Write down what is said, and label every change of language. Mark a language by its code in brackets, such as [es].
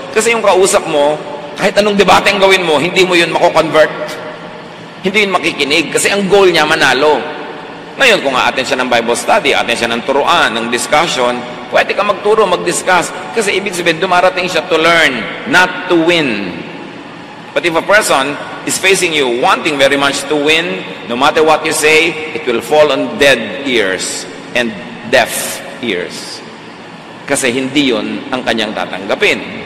[tl] Kasi yung kausap mo, kahit anong debate ang gawin mo, hindi mo yun mako-convert. Hindi yun makikinig. Kasi ang goal niya, manalo. Ngayon, kung atin siya ng Bible study, atin siya ng turuan, ng discussion, pwede ka magturo, mag-discuss. Kasi ibig sabihin, dumarating siya [en] to learn, not to win. But if a person is facing you, wanting very much to win, no matter what you say, it will fall on dead ears and deaf ears. [tl] Kasi hindi yun ang kanyang tatanggapin.